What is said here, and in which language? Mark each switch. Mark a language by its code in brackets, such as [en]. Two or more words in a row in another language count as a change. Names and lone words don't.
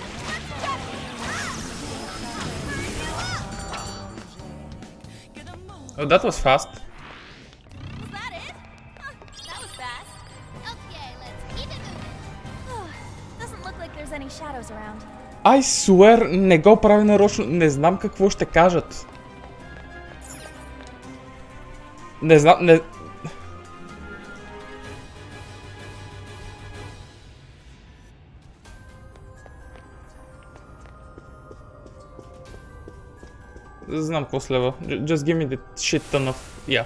[en] Oh, that was fast. Was that it? That was fast. Okay, let's keep it moving. Doesn't look like there's any shadows around. I swear, [bg] не го прави нарочно. Не знам какво ще кажат. Не знам, не... Знам какво следва. [en] Just give me the shit ton of... Yeah.